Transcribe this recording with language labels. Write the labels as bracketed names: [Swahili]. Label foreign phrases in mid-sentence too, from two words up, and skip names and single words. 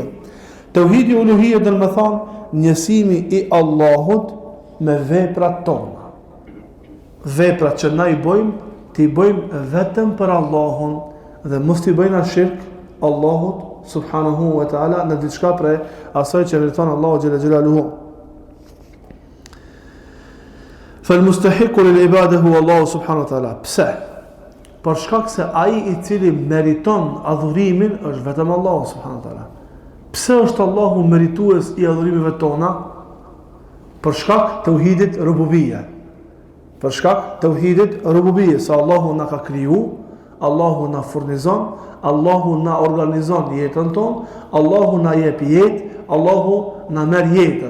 [Albanian] Tauhidi uluhia do të thonë njësimi i Allahut me veprat tona. Veprat që na i bëjmë, ti bëjmë vetëm për Allahun dhe mos ti bëjna shirk Allahut [Arabic] سبحانه وتعالى [Albanian] në diçka prej asaj që meriton Allahu [Arabic] جل جلاله. فالمستحق للعباده هو الله سبحانه وتعالى. [Albanian] Pse? Për shkak se ai i cili meriton adhurimin është vetëm Allahu [Arabic] سبحانه وتعالى. [Albanian] Pse është Allahu meritues i adhurimeve tona? Për shkak tauhidit rububia. Për shkak tauhidit rububia, se Allahu na ka kriju, Allahu na furnizon, Allahu na organizon jetën tonë, Allahu na jep jetë, Allahu na merr jetën.